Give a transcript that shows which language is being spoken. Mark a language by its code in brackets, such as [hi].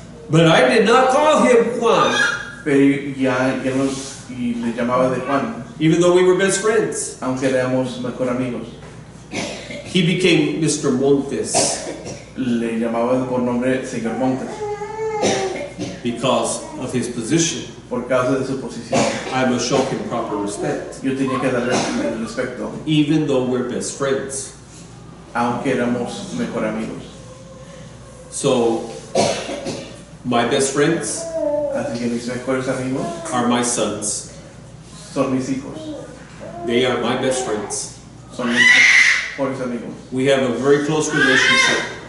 [en] But I did not call him Juan, [es] pero ya no y le llamaba de Juan, [en] even though we were best friends. [es] aunque éramos mejor amigos. [en] He became Mr. Montes [es] Le llamaba por nombre señor Montes, [en] because of his position. [es] por causa de su posición. [en] I must show him proper respect, [es] Yo tenía que darle el respeto, [en] even though we're best friends. [es] aunque éramos mejor amigos. [en] So, my best friends [es] Así que mis mejores amigos [en] are my sons. [es] son mis hijos, [en] They are my best friends. [es] son mis mejores amigos. [en] We have a very close relationship,